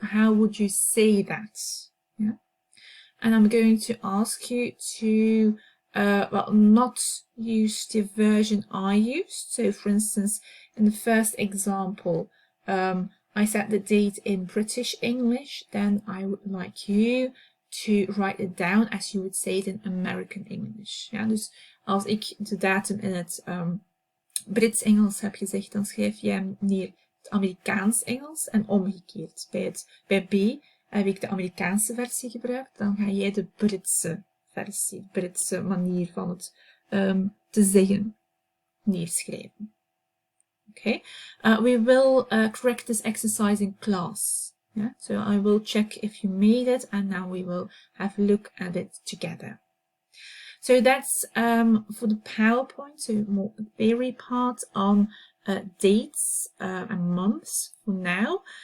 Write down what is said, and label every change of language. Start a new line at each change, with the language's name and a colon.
English: How would you say that? Yeah. And I'm going to ask you to well, not use the version I used. So for instance, in the first example, I said the date in British English. Then I would like you to write it down as you would say it in American English.
Dutch: Ja, dus als ik de datum in het Brits Engels heb gezegd, dan schrijf jij hem neer het Amerikaans Engels en omgekeerd. Bij B heb ik de Amerikaanse versie gebruikt, dan ga jij de Britse versie, de Britse manier van het te zeggen, neerschrijven.
English: Okay, we will correct this exercise in class. Yeah, so I will check if you made it, and now we will have a look at it together. So that's for the PowerPoint, so more theory part on dates and months for now.